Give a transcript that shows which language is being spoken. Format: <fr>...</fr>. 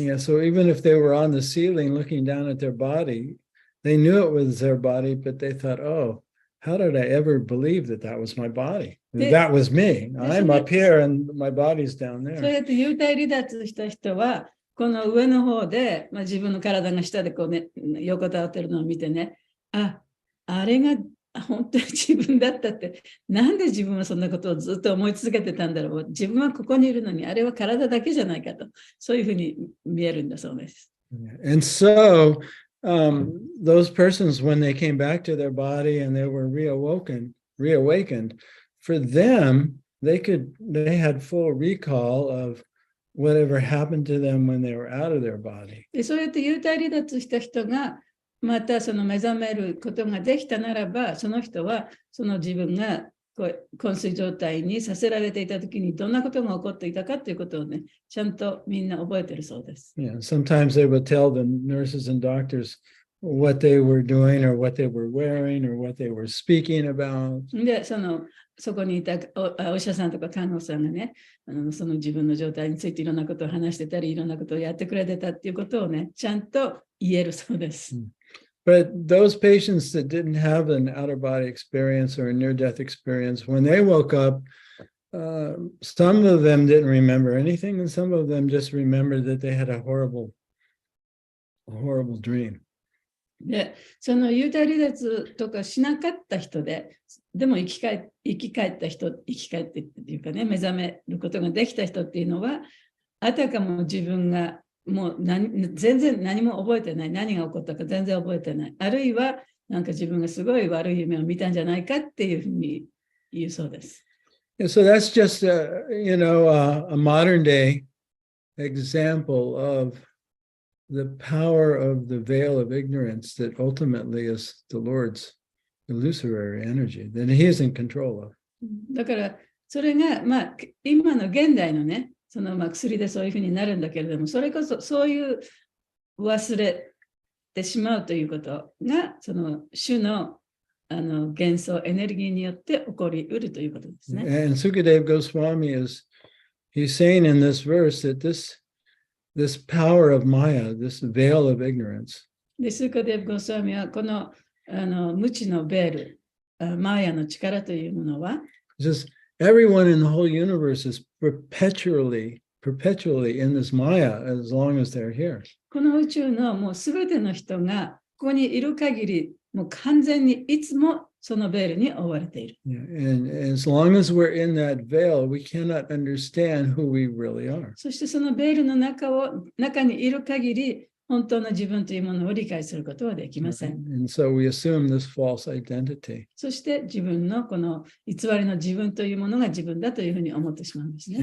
<en>Yeah, so even if they were on the ceiling looking down at their body, they knew it was their body, but they thought, oh, how did I ever believe that that was my body? That was me. I'm up here and my body's down</en> <ja>そう</ja> <en>there.</en> <ja>やって幽体離脱した人は、この上の方で、自分の体が下でこうね、横たわってるのを見てね、あれが本当に自分だったって、なんで自分はそんなことをずっと思い続けてたんだろう。自分はここにいるのに、あれは体だけじゃないかと、そういうふうに見えるんだそうです。</ja> <en>And so those persons, when they came back to their body and they were reawakened, for them, they had full recall of whatever happened to them when they were out of their body.</en> <ja>で、そうやって幽体離脱した人が、またその目覚めることができたならば、その人はその自分が昏睡状態にさせられていたときにどんなことが起こっていたかということをね、ちゃんとみんな覚えてるそうです。</ja> <en>Yeah, sometimes they would tell the nurses and doctors what they were doing or what they were wearing or what they were speaking about.</en> <ja>で、そこにいたお医者さんとか看護師さんがね、その自分の状態についていろんなことを話してたり、いろんなことをやってくれてたっていうことをね、ちゃんと言えるそうです。</ja> <en>But those patients that didn't have an out-of-body experience or a near-death experience, when they woke up, some of them didn't remember anything, and some of them just remembered that they had a horrible dream.</en> <ja>で、その幽体離脱とかしなかった人で、でも生き返ってっていうかね、目覚めることができた人っていうのは、あたかも自分がもう全然何も覚えてない、何が起こったか全然覚えてない、あるいはなんか自分がすごい悪い夢を見たんじゃないかっていうふうに言うそうです。</ja> <en>So that's just a modern day example of the power of the veil of ignorance that ultimately is the Lord's illusory energy that He is in control of.</en> <ja>だからそれが今の現代のね、その薬でそういうふうになるんだけれども、それこそそういう忘れてしまうということが、その主の幻想エネルギーによって起こりうるということですね。</ja> <en>And Sukadeva Goswami he's saying in this verse that this power of Maya, this veil of ignorance,</en> <ja>で、スーカデブ・ゴスワミはこの無知のベール、マーヤの力というものは、</ja> <en>just everyone in the whole universe is perpetually in this Maya as long as they're here.</en> <ja>この宇宙のもうすべての人がここにいる限り、もう完全にいつもそのベールに覆われている。</ja> <en>Yeah, and as long as we're in that veil, we cannot understand who we really are.</en> <ja>そしてそのベールの中にいる限り、本当の自分というものを理解することはできません。</ja> <en>And so we assume this false identity.</en> <ja>そして自分のこの偽りの自分というものが自分だというふうに思ってしまうんですね。</ja>